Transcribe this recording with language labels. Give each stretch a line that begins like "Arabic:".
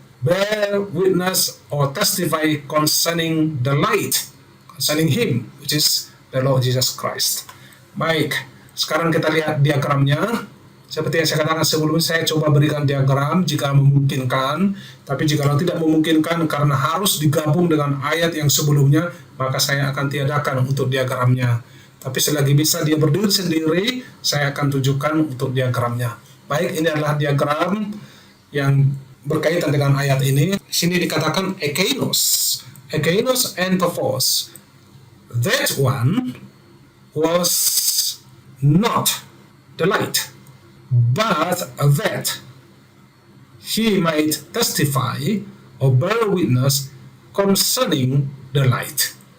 English: Bear witness or testify concerning the light, concerning him, which is the Lord Jesus Christ.
Indonesian: Baik, sekarang kita lihat diagramnya. Seperti yang saya katakan sebelumnya, saya coba berikan diagram jika memungkinkan. Tapi jika tidak memungkinkan karena harus digabung dengan ayat yang sebelumnya, maka saya akan tiadakan untuk diagramnya. Tapi selagi bisa dia berdiri sendiri, saya akan tunjukkan untuk diagramnya. Baik, ini adalah diagram yang berkaitan dengan ayat ini. Di sini dikatakan ekeinos and tophos.
English: That one was not the light, but that he might testify or bear witness concerning the light.